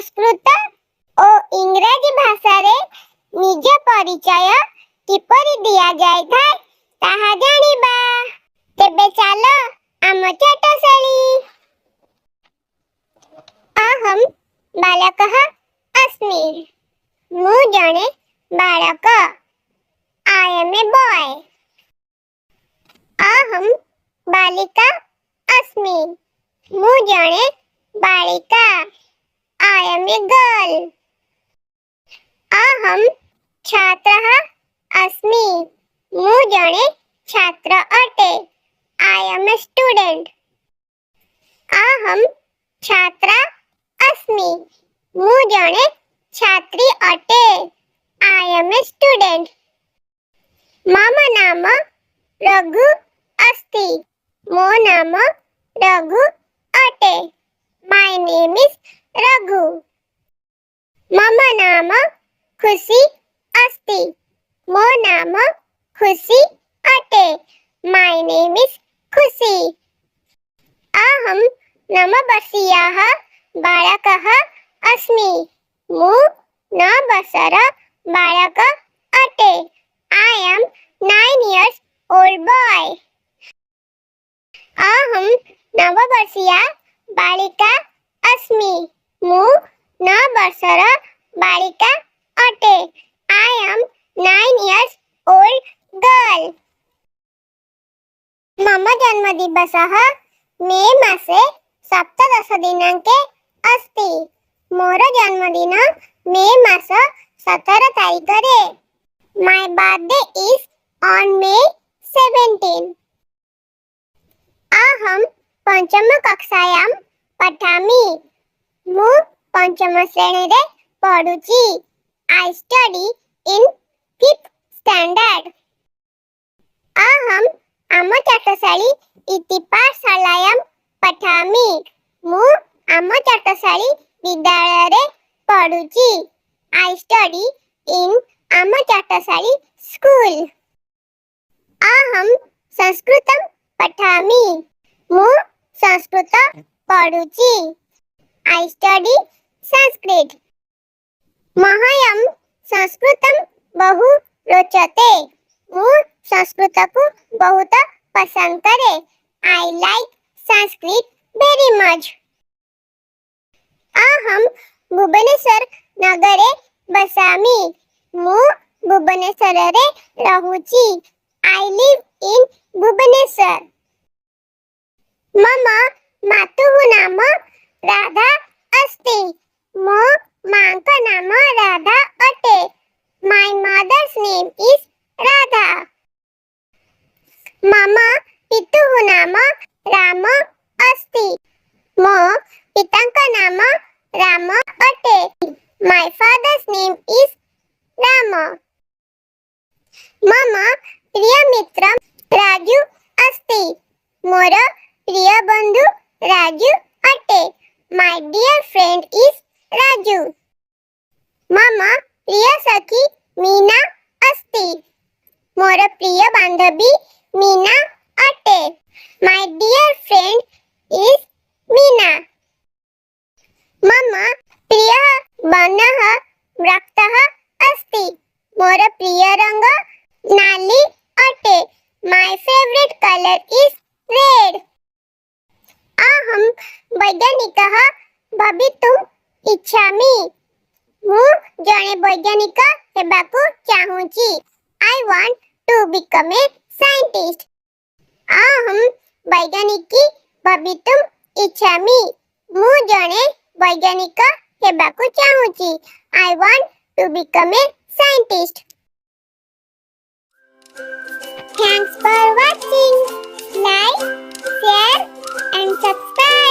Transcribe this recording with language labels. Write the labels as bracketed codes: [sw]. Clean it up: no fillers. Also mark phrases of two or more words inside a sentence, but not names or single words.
[or] ସଂସ୍କୃତ ଓ ଇଂରାଜୀ ଭାଷାରେ ନିଜ ପରିଚୟ କିପରି ଦିଆଯାଇଥାଏ ତାହା ଜାଣିବା। ତେବେ ଚାଲ ଆମ ଚାଟଶାଳୀ। [sa] ଅହମ୍ ବାଲକः अस्मि। [or] ମୁଁ ଜଣେ ବାଳକ। [en] I am a boy. [sa] अहम बालिका अस्मि। [or] ମୁଁ ଜଣେ ବାଳିକା। [en] I am a girl. [sa] अहम छात्रः अस्मि। [or] ମୁଁ ଜଣେ ଛାତ୍ର ଅଟେ। [en] I am a student. [sa] अहम छात्रा अस्मि। [or] ମୁଁ ଜଣେ ଛାତ୍ରୀ ଅଟେ। [en] I am a student. [sa] मम नाम रघु अस्ति। [or] ମୋ ନାମ ରଘୁ ଅଟେ। [en] My name is रघु. [sa] मम नाम खुशी अस्ति। [or] ମୋ ନାମ खुशी ଅଟେ। [en] My name is खुशी. [sa] अहं नववर्षीयः बालकः अस्मि। [or] ମୁଁ 9 ବର୍ଷର ବାଳକ ଅଟେ। [en] I am 9 years old boy. [sa] अहं नववर्षीया बालिका अस्मि। [or] ମୁଁ 9 ବର୍ଷର ବାଳିକା ଅଟେ। [en] I am 9 years old girl. [sa] मम जन्मदिवसः मे मासे 17 दिनाङ्के अस्ति। [or] ମୋର ଜନ୍ମଦିନ ମେ ମାସ 17 ତାରିଖରେ। [en] My birthday is on May 17. [sa] अहं पंचम कक्षायां पठामि। [or] ମୁଁ पंचम ଶ୍ରେଣୀରେ ପଢୁଛି। [en] I study in 5th standard. [sa] अहं ଆମ ଚାଟଶାଳୀ इति पाठशालायां पठामि। [or] ମୁଁ ଆମ ଚାଟଶାଳୀ ବିଦ୍ୟାଳୟରେ ପଢୁଛି। [en] I study in ଆମ ଚାଟଶାଳୀ school. [sa] अहं संस्कृतं पठामि। [or] ମୁଁ ସଂସ୍କୃତ ପଢୁଛି। [en] I study Sanskrit. [sa] मह्यं संस्कृतं बहु रोचते। [or] ମୁଁ ସଂସ୍କୃତକୁ ବହୁତ ପସନ୍ଦ କରେ। [en] I like Sanskrit very much. [sa] अहं भुवनेश्वर नगरे बसामि। [or] ମୁଁ ଭୁବନେଶ୍ୱରରେ ରହୁଛି। [en] I live in भुवनेश्वर. [sa] मम मातुः नाम राधा अस्ति। [or] ମୋ ମାଙ୍କ ନାମ ରାଧା ଅଟେ। [en] My mother's name is Radha. [sa] मम पितुः नाम राम अस्ति। [or] ମୋ ପିତାଙ୍କ ନାମ ରାମ ଅଟେ। [en] My father's name is Rama. [sa] मम प्रिय मित्र राजू अस्ति। [or] ମୋର ପ୍ରିୟ ବନ୍ଧୁ ରାଜୁ ଅଟେ। [en] My dear friend is राजू. [sa] मम प्रिय सखी मीना अस्ति। [or] ମୋର ପ୍ରିୟ ବାନ୍ଧବୀ ମୀନା ଅଟେ। [en] My dear friend is मीना. [sa] मम प्रिय वर्णः रक्तः अस्ति। [or] ମୋର ପ୍ରିୟ ରଙ୍ଗ ନାଲି ଅଟେ। [en] My favorite color is red. [sa] अहं वैज्ञानिकः भवितुम् इच्छामि। [or] ମୁଁ ଜଣେ ବୈଜ୍ଞାନିକ ହେବାକୁ ଚାହୁଁଛି। [en] I want to become a scientist. [sa] अहं वैज्ञानिकी भवितुम् इच्छामि। [or] ମୁଁ ଜଣେ ବୈଜ୍ଞାନିକ ହେବାକୁ ଚାହୁଁଛି। [en] I want to become a scientist. Thanks for watching. Like, share and subscribe.